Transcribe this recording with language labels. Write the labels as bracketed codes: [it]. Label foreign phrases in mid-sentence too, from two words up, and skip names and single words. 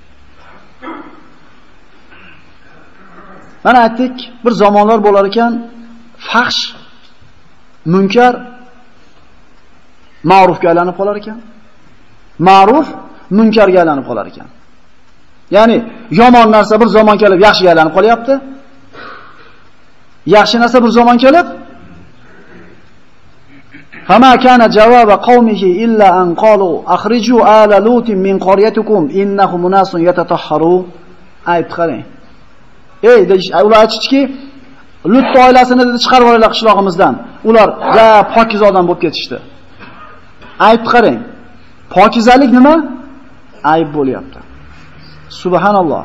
[uz] Mana aytdik, bir zamonlar bo'lar ekan, fahsh, munkar ma'rufga aylanib qolar ekan. Ma'ruf munkarga aylanib qolar ekan. Ya'ni yomon narsa bir zamon kelib yaxshiga aylanib qolyapti. Yaxshi narsa bir zamon kelib [ar] فما كان جواب قومه إلا أن قالوا أخرجوا آل لوط من قريتكم إنهم أناس يتطهرون. [uz] Ayt qarang. Ular aytishdiki, Lut oilasini dedi chiqarib olinglar qishlog'imizdan. Ular pokiz odam bo'lib ketishdi. Ayt qarang. Pokizalik nima? Ayb bo'lyapti. Subhanalloh.